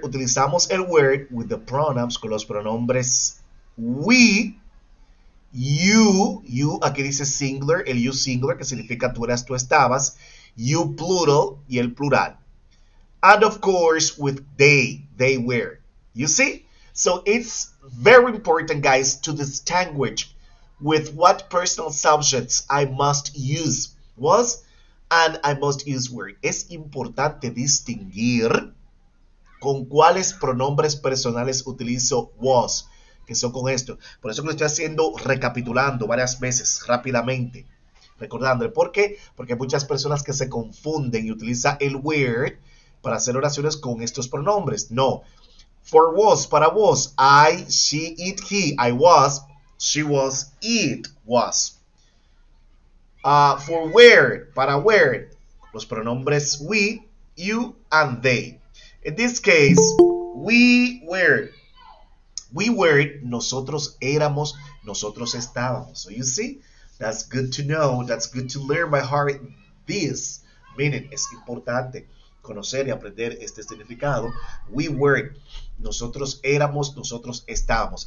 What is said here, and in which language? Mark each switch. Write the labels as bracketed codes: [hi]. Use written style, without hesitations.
[es] Utilizamos el [en] word with the pronouns [es] con los pronombres we, you, aquí dice singular, el you singular, que significa tú eras, tú estabas, you plural y el plural. [en] And of course with they were. You see? So it's very important, guys, to distinguish with what personal subjects I must use was and I must use were. [es] Es importante distinguir con cuáles pronombres personales utilizo was, que son con esto. Por eso que lo estoy haciendo recapitulando varias veces, rápidamente. Recordándole. ¿Por qué? Porque hay muchas personas que se confunden y utilizan el were para hacer oraciones con estos pronombres. [en] No. For was, [es] para [en] was, I, she, it, he. I was, she was, it was. For were, [es] para [en] were, [es] los pronombres [en] we, you, and they. In this case, we were. We were, [es] nosotros éramos, nosotros estábamos. [en] So you see, that's good to know, that's good to learn by heart this. [es] Miren, es importante conocer y aprender este significado. [en] We were, [es] nosotros éramos, nosotros estábamos.